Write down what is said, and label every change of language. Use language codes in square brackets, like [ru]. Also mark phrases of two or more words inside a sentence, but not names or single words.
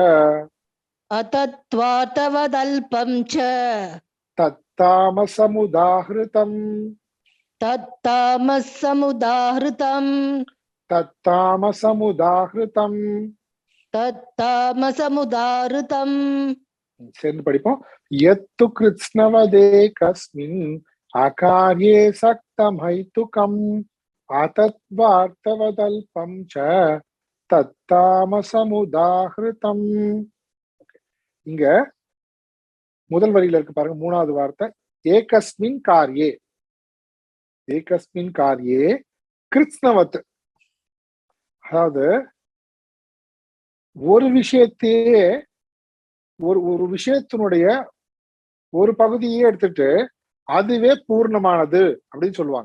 [sa] अतत्त्वार्थवदल्पं च तत्तामसमुदाहृतम् तत्तामसमुदाहृतम् तत्तामसमुदाहृतम् तत्तामसमुदाहृतम् [ta] சேர்ந்து படிப்போம். [sa] यत्तु कृत्स्नवदे कस्मिन् अकार्ये सक्तमहैतुकम् अतत्वार्थवदल्पं च तत्तामसमुदाहृतम्. [ta] இங்க முதல் வரியில இருக்கு பாருங்க, மூணாவது வார்த்தை [sa] एकस्मिन् कार्ये. एकस्मिन् कार्ये कृत्स्नवत्, [ta] அதாவது ஒரு விஷயத்தையே ஒரு விஷயத்தினுடைய ஒரு பகுதியே எடுத்துட்டு அதுவே பூர்ணமானது அப்படின்னு சொல்லுவாங்க.